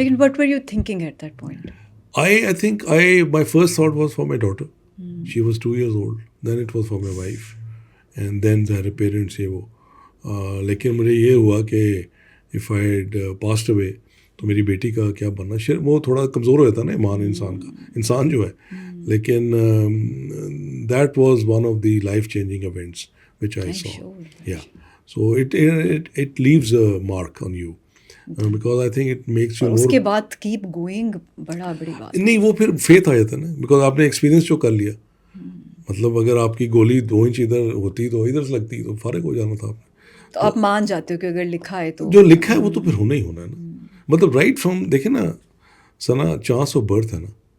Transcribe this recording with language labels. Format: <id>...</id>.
<en>لیکن what were you thinking at that point? I think my first thought was for my daughter. She was 2 years old. Then it was for my wife. And then her parents</en> <ur>یہ وہ. لیکن مجھے یہ ہوا کہ</ur> <en>if I had passed away</en> <ur>تو میری بیٹی کا کیا بننا. وہ تھوڑا کمزور ہو جاتا نا ایمان انسان کا, انسان جو ہے.</ur> <en>لیکن that was one of the life changing events which I saw. Yeah. So it leaves a mark on you. Because I think it makes you more.</en> <ur>اس کے بعد</ur> <en>keep going</en> <ur>بڑی بات نہیں, وہ پھر فیتھ آ جاتا ہے نا, بیکاز آپ نے ایکسپیرینس جو کر لیا. مطلب اگر آپ کی گولی 2 انچ ادھر ہوتی تو ادھر سے لگتی تو فارغ ہو جانا تھا آپ نے. تو آپ مان جاتے ہو کہ اگر لکھا ہے تو جو لکھا ہے وہ تو پھر ہونا ہی ہونا ہے نا. مطلب رائٹ فرام دیکھیں نا ثنا, چانس آف برتھ ہے نا.</ur>